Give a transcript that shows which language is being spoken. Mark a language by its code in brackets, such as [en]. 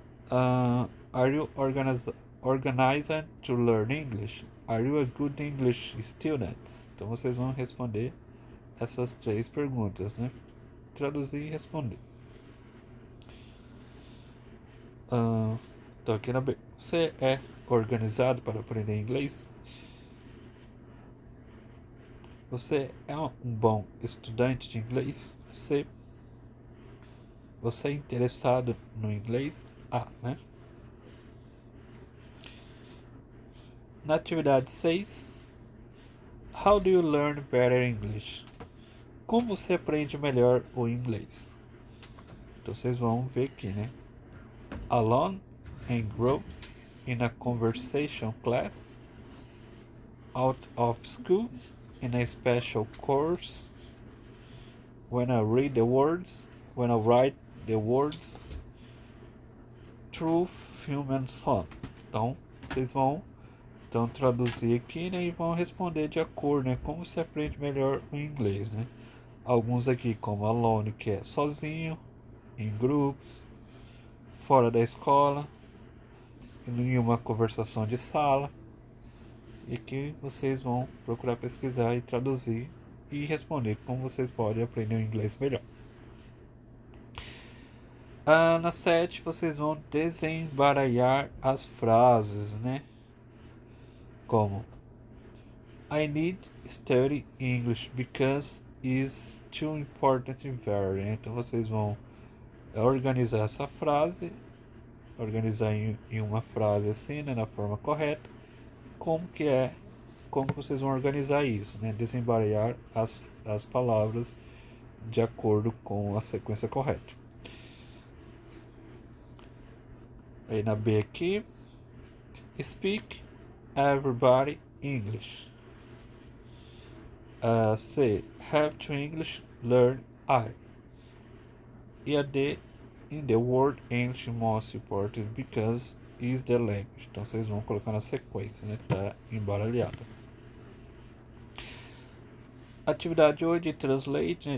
[en] Are you organized to learn English? Are you a good English student? [pt] Então vocês vão responder essas 3 perguntas, né? Traduzir e responder. Então aqui na B. Você é organizado para aprender inglês? Você é um bom estudante de inglês? C. Você é interessado no inglês? A, né? Na atividade 6. [en] How do you learn better English? [pt] Como você aprende melhor o inglês? Então vocês vão ver aqui, né? [en] Alone and grow in a conversation class, out of school, in a special course, when I read the words, when I write the words, through film and song. [pt] Então, vocês vão traduzir aqui, né, e vão responder de acordo, né, como você aprende melhor o inglês, né? Alguns aqui como alone, que é sozinho, em grupos, fora da escola, em uma conversação de sala. E que vocês vão procurar pesquisar e traduzir e responder como vocês podem aprender o inglês melhor. Na 7 vocês vão desembaralhar as frases, né? [en] Como I need study English because it's too important to vary. [pt] Então vocês vão organizar essa frase, organizar em uma frase assim, né, na forma correta. Como vocês vão organizar isso, né? Desembaralhar as palavras de acordo com a sequência correta. Aí na B aqui, [en] speak everybody English. C, have to English, learn I. [pt] E a D, [en] in the word English most important because is the language. [pt] Então vocês vão colocar na sequência, né? Tá embaralhado. Atividade 8 de translate, né?